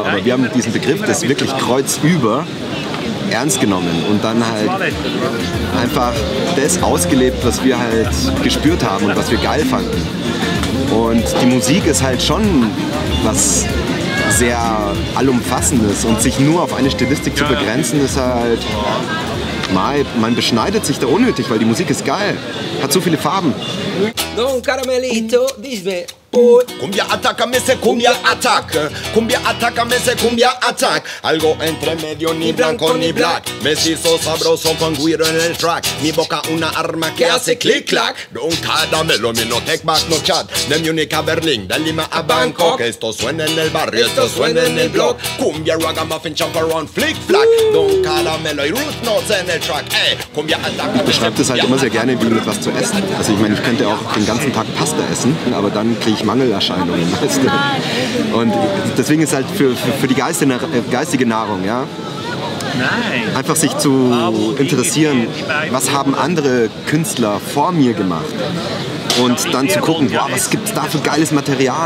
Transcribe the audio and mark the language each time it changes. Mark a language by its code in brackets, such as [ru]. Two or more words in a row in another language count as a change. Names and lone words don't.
[de] Aber wir haben diesen Begriff das wirklich kreuzüber ernst genommen und dann halt einfach das ausgelebt, was wir halt gespürt haben und was wir geil fanden. Und die Musik ist halt schon was sehr allumfassendes, und sich nur auf eine Stilistik zu begrenzen, ist halt, man beschneidet sich da unnötig, weil die Musik ist geil, hat so viele Farben. [es] Don Caramelito, dime. Cumbia ataca, me se cumbia ataca. Cumbia ataca, me se cumbia ataca. Algo entre medio, ni blanco ni black. Mestizo sabroso con guiro en el track. Mi boca una arma que hace click-clack. [en] Don Caramelo, mi no take back, no chat. [es] De Múnich a Berlín, de Lima a Bangkok. Esto suena en el barrio, esto suena en el blog. Cumbia, [en] ragamuffin, jump around, flick-flack. [es] Don Caramelo y Root Notes en el track. Cumbia ataca. [de] Ich beschreibe das halt immer sehr gerne wie mit was zu essen. Also ich meine, ich könnte auch den ganzen Tag Pasta essen, aber dann kriege ich Mangelerscheinungen, weißt du? Und deswegen ist halt für die geistige Nahrung, ja, einfach sich zu interessieren, was haben andere Künstler vor mir gemacht, Und dann zu gucken, wow, was gibt es da für geiles Material?